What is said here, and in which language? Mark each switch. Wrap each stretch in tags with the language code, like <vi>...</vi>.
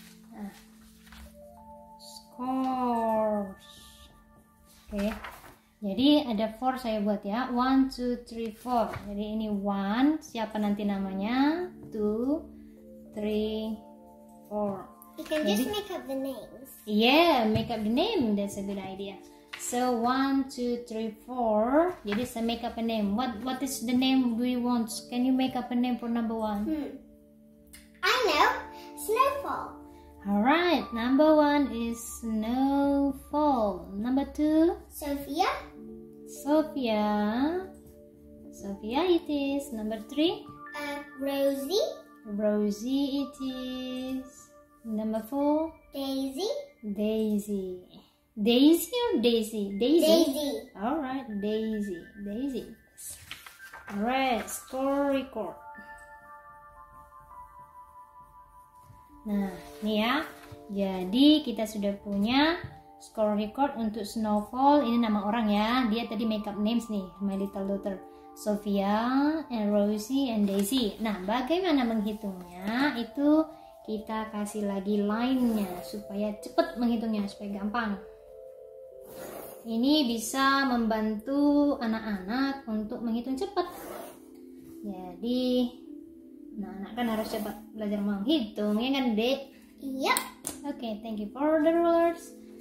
<id>Nah, scores. Oke. Jadi ada 4 saya buat ya. 1, 2, 3, 4. Jadi ini 1, siapa nanti namanya? 2, 3, 4.</id> <en>You can just make up the names. Yeah, make up the name. That's a good idea. So 1, 2, 3, 4.</en> <id>Jadi saya</id> <en>make up a name. What is the name do you want? Can you make up a name for number 1? I know. Snowfall. Alright, number 1 is Snowfall. Number 2, Sophia. Sophia. Sophia it is. Number 3, Rosie. Rosie it is. Number 4, Daisy. Daisy. Daisy or Daisy? Daisy. Daisy. Alright, Daisy. Daisy. Alright, score record.</en> <id>Nah, ini ya. Jadi kita sudah punya score record untuk Snowfall. Ini nama orang ya. Dia tadi</id> <en>make up names nih, my little daughter. Sophia, and Rosie, and Daisy.</en> <id>Nah, bagaimana menghitungnya? Itu kita kasih lagi line-nya supaya cepat menghitungnya, supaya gampang. Ini bisa membantu anak-anak untuk menghitung cepat. Jadi, anak-anak kan harus cepat belajar menghitung, ya kan, Dek?</id> <en>Yep. Oke, thank you for the rulers.</en>